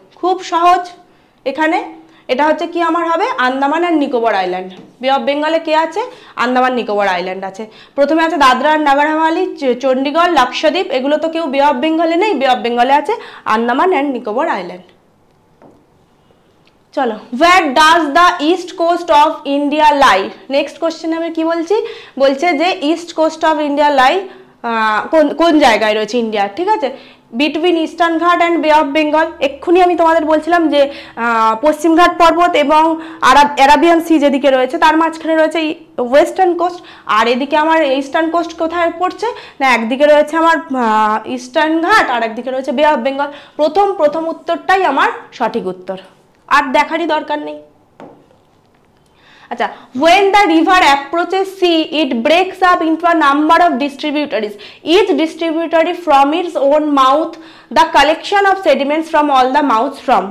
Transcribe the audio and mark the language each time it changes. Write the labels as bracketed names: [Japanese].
[Bangla] খুব সহজ, এখানে এটা হচ্ছে কি আমার হবে? আন্দামান আর নিকোবর আইল্যান্ড। বে অফ বেঙ্গলে কে আছে? আন্দামান নিকোবর আইল্যান্ড আছে। প্রথমে আছে দাদরা আর নগর হাভেলি, চণ্ডীগড়, লাক্ষাদ্বীপ, এগুলো তো কেউ বে অফ বেঙ্গলে নেই। বে অফ বেঙ্গলে আছে আন্দামান অ্যান্ড নিকোবর আইল্যান্ড। [English] চলো, where does the east coast of India lie? [Bangla] Next question আমি কি বলছি? বলছে যে ইস্ট কোস্ট অফ ইন্ডিয়া লাই কোন জায়গায় রয়েছে ইন্ডিয়ার। ঠিক আছে, বিটুইন ইস্টার্ন ঘাট অ্যান্ড বে অফ বেঙ্গল। এক্ষুনি আমি তোমাদের বলছিলাম যে পশ্চিমঘাট পর্বত এবং অ্যারাবিয়ান সি যেদিকে রয়েছে তার মাঝখানে রয়েছে ওয়েস্টার্ন কোস্ট, আর এদিকে আমার ইস্টার্ন কোস্ট কোথায় পড়ছে না, একদিকে রয়েছে আমার ইস্টার্ন ঘাট আর একদিকে রয়েছে বে অফ বেঙ্গল। প্রথম উত্তরটাই আমার সঠিক উত্তর, আর দেখারই দরকার নেই। [English] আচ্ছা, when the river approaches sea it breaks up into a number of distributaries, each distributary from its own mouth the collection of sediments from all the mouths from।